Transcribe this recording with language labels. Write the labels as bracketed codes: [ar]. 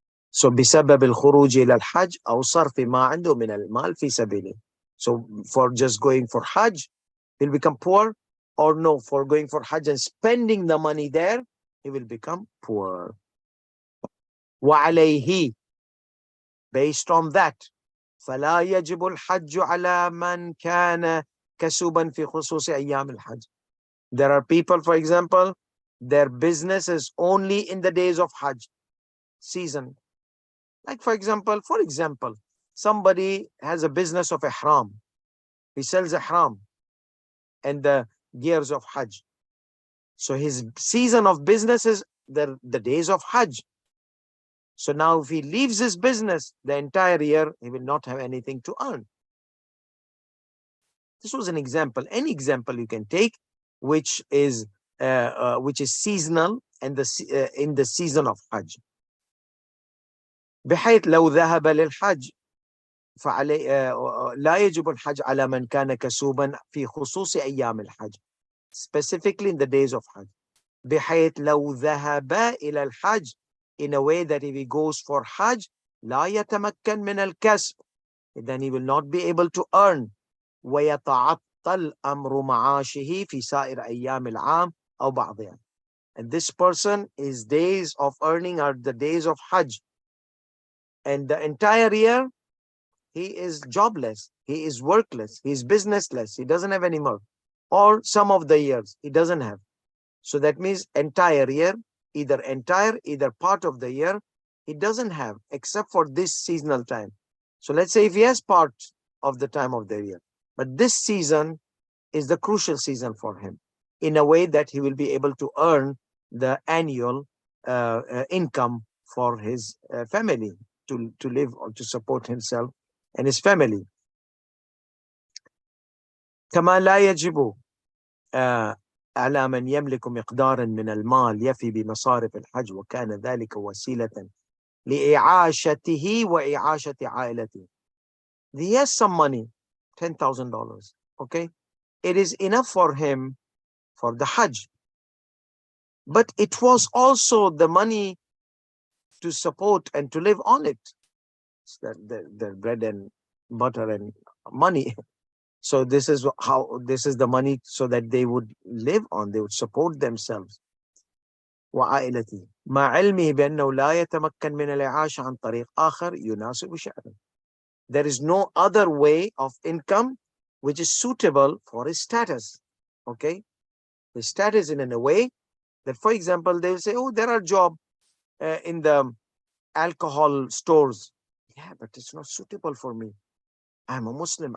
[ar] So بسبب الخروج إلى الحج أو صرف ما عنده من المال في سبيله. [en] So for just going for Hajj, he'll become poor, or no, for going for Hajj and spending the money there, he will become poor. [ar] وعليه, [en] based on that, [ar] فلا يجب الحج على من كان كسوبا في خصوص أيام الحج. [en] There are people, for example, their business is only in the days of Hajj season. Like for example, somebody has a business of ihram. He sells ihram and the gears of Hajj. So his season of business is the days of Hajj. So now if he leaves his business the entire year, he will not have anything to earn. This was an example. Any example you can take, which is seasonal and in the season of Hajj. [ar] بحيث لو ذهب للحج فعليه لا يجب الحج على من كان كسوبا في خصوص أيام الحج, [en] specifically in the days of Hajj. [ar] بحيث لو ذهب إلى الحج, [en] in a way that if he goes for Hajj [ar] لا يتمكن من الكسب, [en] then he will not be able to earn. [ar] ويتعطل أمر معاشه في سائر أيام العام أو بعضها. [en] And this person, his days of earning are the days of Hajj, and the entire year he is jobless, he is workless, he is businessless, he doesn't have any work, or some of the years he doesn't have. So that means entire year, either part of the year, he doesn't have, except for this seasonal time. So let's say if he has part of the time of the year, but this season is the crucial season for him, in a way that he will be able to earn the annual income for his family, to live or to support himself and his family. [ar] كما لا يجب على من يملك مقدارا من المال يفي بمصارف الحج وكان ذلك وسيلة لإعاشته وإعاشة عائلته. [en] He has some money, $10,000, okay? It is enough for him for the Hajj. But it was also the money to support and to live on it. It's the bread and butter and money. So this is the money so that they would live on, they would support themselves. [ar] وعائلته مع علمه بأنه لا يتمكن من الإعاشة عن طريق آخر يناسب شأنه. [en] There is no other way of income which is suitable for his status. Okay? His status in a way that, for example, they will say, oh, there are jobs in the alcohol stores. Yeah, but it's not suitable for me. I'm a Muslim.